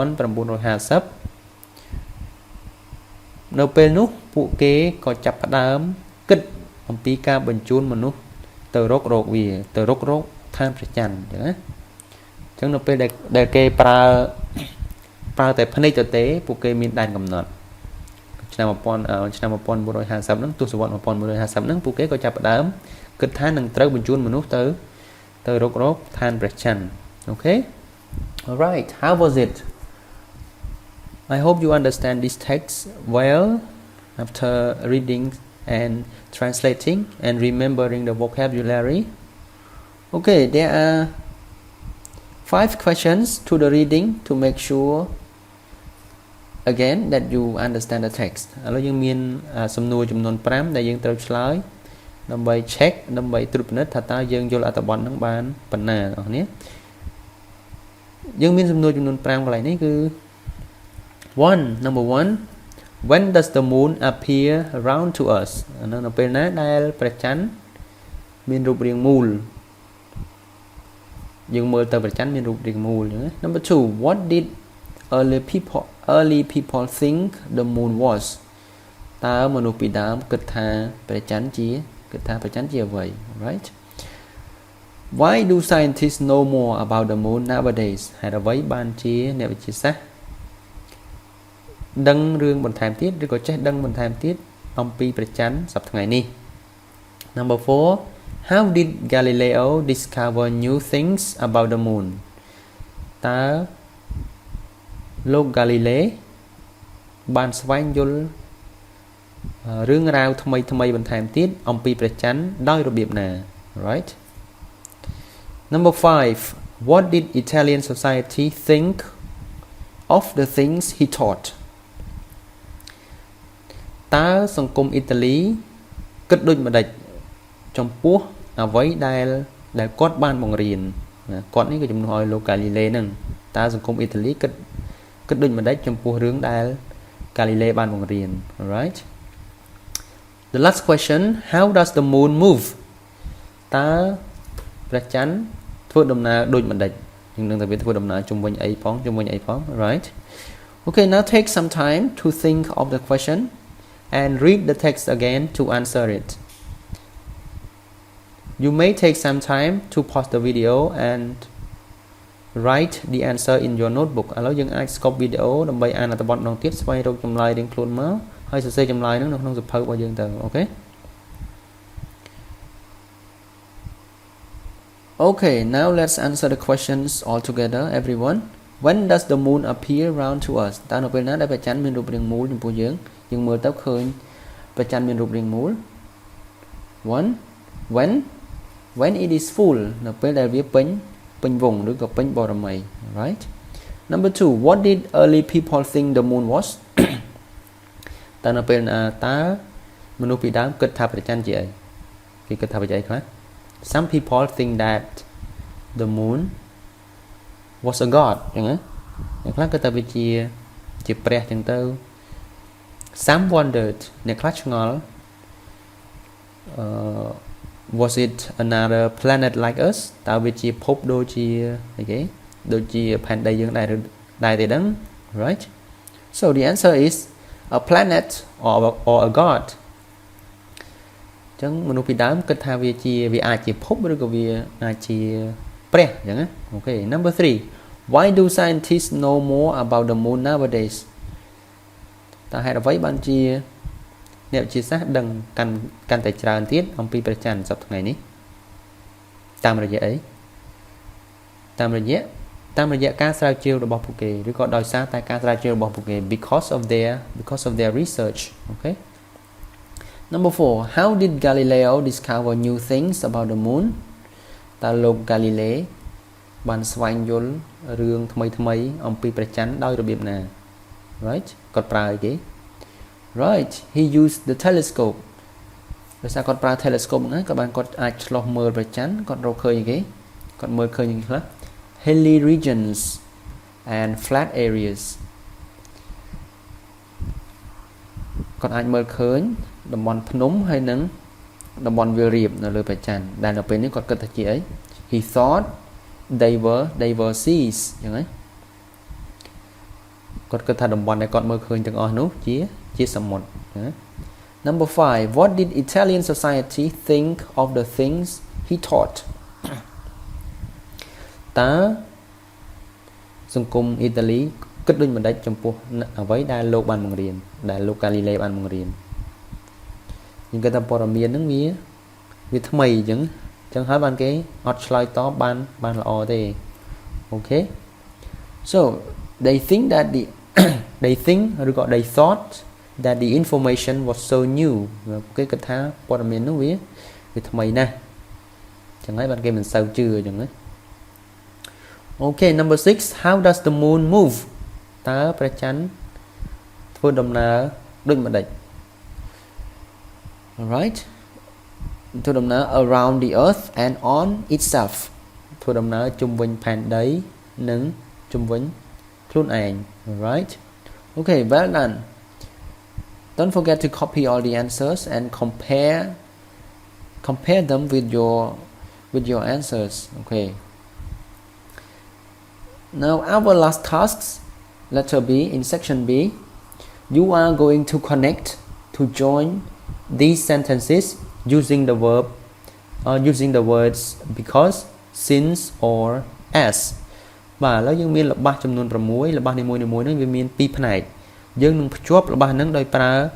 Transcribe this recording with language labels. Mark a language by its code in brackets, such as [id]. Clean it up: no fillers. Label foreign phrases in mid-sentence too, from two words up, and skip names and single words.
[km] នៅពេលនោះពួកគេក៏ចាប់ផ្ដើមគិតអំពីការបញ្ជូនមនុស្សទៅរកវាទៅរកឋានព្រះច័ន្ទអញ្ចឹងណាអញ្ចឹងនៅពេលដែលគេប្រើតែភ្នែ កទៅទេពួកគេមានដែនកំណត់ឆ្នាំ1950ហ្នឹងទសវត្សរ៍1950ហ្នឹងពួកគេក៏ចាប់ផ្ដើមគិតថានឹងត្រូវ បញ្ជូនមនុស្សទៅរកឋានព្រះច័ន្ទអូខេ [en] Alright how was it I hope you understand this text well after reading and translating and remembering the vocabulary okay there are 5 questions to the reading to make sure again that you understand the text [km] ឥឡូវយើងមានសំណួរចំនួន5ដែលយើងត្រូវឆ្លើយដើម្បី [en] check [km] ដើម្បីត្រួតពិនិត្យថាតើយើងយល់អត្ថបទហ្នឹងបានប៉ុណ្ណាបងប្អូន យើងមានសំណួរចំនួន5កន្លែងនេះគឺ [en] number 1 when does the moon appear round to us [km] នៅពេលណាដែលព្រះច័ន្ទមានរូបរាងមូល យើងមើលទៅព្រះច័ន្ទមានរូបរាងមូលអញ្ចឹងណា [en] number 2 what did early people think the moon was [km] តើមនុស្សពីដើមគិតថាព្រះច័ន្ទជាអ្វី [en] right why do scientists know more about the moon nowadays [km] ហេតុអ្វីបានជាអ្នកវិទ្យាសាស្ត្រ ដឹងរឿងបន្ថែមទៀតឬក៏ចេះដឹងបន្ថែមទៀតអំពីព្រះច័ន្ទ [en] សប្តាហ៍ថ្ងៃនេះ number 4 how did Galileo discover new things about the moon [km] តើលោក Galilei បានស្វែងយល់រឿងរ៉ាវថ្មីបន្ថែមទៀតអំពីព្រះច័ន្ទដោយរបៀបណា [en] right number 5 what did Italian society think of the things he taught [km] តើសង្គមអ៊ីតាលីគិតដូចម្ដេចចំពោះអ្វីដែលគាត់បានបង្រៀនគាត់នេះក៏ជំនួសឲ្យ លោក Galilei ហ្នឹងតើសង្គមអ៊ីតាលីគិតដូចម្ដេចចំពោះរឿងដែល Galilei បានបង្រៀន [en] alright the last question how does the moon move [km] តើព្រះច័ន្ទធ្វើដំណើរដូចម្ដេចយើងនឹងតែវាធ្វើដំណើរជុំវិញអីផង [en] right okay now take some time to think of the question and read the text again to answer it you may take some time to pause the video and write the answer in your notebook [km] ឥឡូវយើងអាច stop វីដេអូដើម្បីអានអត្ថបទម្ដងទៀតស្វែងរកចម្លើយរៀងខ្លួនមកហើយសរសេរចម្លើយហ្នឹងនៅក្នុងសៀវភៅរបស់យើងទៅអូខេ [en] Okay now let's answer the questions all together everyone when does the moon appear round to us [km] តើនៅពេលណាដែលព្រះច័ន្ទមានរូបរាងមូល [en] ចំពោះយើងមើលទៅឃើញព្រះច័ន្ទមានរូបរាងមូល 1 when it is full [km] នៅពេលដែលវាពេញវងឬក៏ពេញបរមី [en] right number 2 what did early people think the moon was [km] តើនៅពេលណាតើមនុស្សពីដើមគិតថាព្រះច័ន្ទជាអីគេគិតថាវាជាអីខ្លះ [en] some people think that the moon was a god [km] អញ្ចឹងណាអ្នកខ្លះគិតថាវាជាជាព្រះចឹងទៅ [en] Some wondered [km] អ្នកខ្លះឆ្ងល់ [en] was it another planet like us [km] តើវាជាភពដូចជាអីគេដូចជាផែនដីយើងដែរទេដឹង [en] right so the answer is a planet or a god [km] ចឹងមនុស្សពីដើមគិតថាវាអាចជាភពឬ ក៏វាអាចជាព្រះចឹងណាអូខេ [en] number 3 why do scientists know more about the moon nowadays [km] តើហេតុអ្វីបានជាអ្នកវិទ្យាសាស្ត្រដឹងកាន់តែ ច្រើនទៀតអំពីព្រះច័ន្ទសប្តាហ៍ថ្ងៃនេះតាមរយៈអីតាមរយៈការស្រាវជ្រាវរបស់ពួកគេឬក៏ដោយ សារតែការស្រាវជ្រាវរបស់ពួកគេ [en] because of their research okay number 4 how did Galileo discover new things about the moon [km] តើលោក Galilei បានស្វែងយល់រឿងថ្មីអំពីព្រះច័ន្ទដោយរបៀបណា right គាត់ប្រើអីគេ right [en] he used the telescope [km] ដោយសារគាត់ប្រើ telescope ហ្នឹងក៏បានគាត់អាចឆ្លុះមើលព្រះច័ន្ទគាត់រកឃើញអីគេគាត់មើលឃើញយ៉ាងខ្លះ [en] hilly regions and flat areas [km] គាត់អាចមើលឃើញតំបន់ភ្នំហើយនិងតំបន់វាលរាបនៅលើព្រះច័ន្ទដែលនៅពេលនេះគាត់គិតថាជាអី [en] he thought they were seas [km] អញ្ចឹងហ៎គាត់គិតថាតំបន់ដែលគាត់មើលឃើញទាំងអស់នោះជាសមុទ្រណា [en] number 5 what did Italian society think of the things he taught [km] តើសង្គមអ៊ីតាលីគិតដូចម្ដេចចំពោះអ្វីដែលលោកបានបង្រៀនដែលលោក Galilei បានបង្រៀន ខ្ញុំគិតថាព័ត៌មានហ្នឹងវាថ្មីអញ្ចឹងហើយបានគេអត់ឆ្លើយតបបាន ល្អទេអូខេ [en] so they think that [km] ឬក៏ [en] they thought that the information was so new [km] គេគិតថាព័ត៌មាននោះវាថ្មីណាស់អញ្ចឹងហើយបានគេមិនសូវជឿអញ្ចឹងណា [en] okay number 6 how does the moon move [km] តើព្រះច័ន្ទធ្វើដំណើរដូចម្ដេច [en] alright ធ្វើដំណើរ around the earth and on itself [km] ធ្វើដំណើរជុំវិញផែនដីនិងជុំវិញខ្លួនឯង [en] alright okay well done don't forget to copy all the answers and compare them with your answers okay now our last tasks letter B in section B you are going to connect to join these sentences using the words because since or as [km] បាទឥឡូវយើងមានល្បះចំនួន6ល្បះនីមួយៗហ្នឹងវាមាន2ផ្នែកយើងនឹងភ្ជាប់ល្បះហ្នឹងដោយប្រើ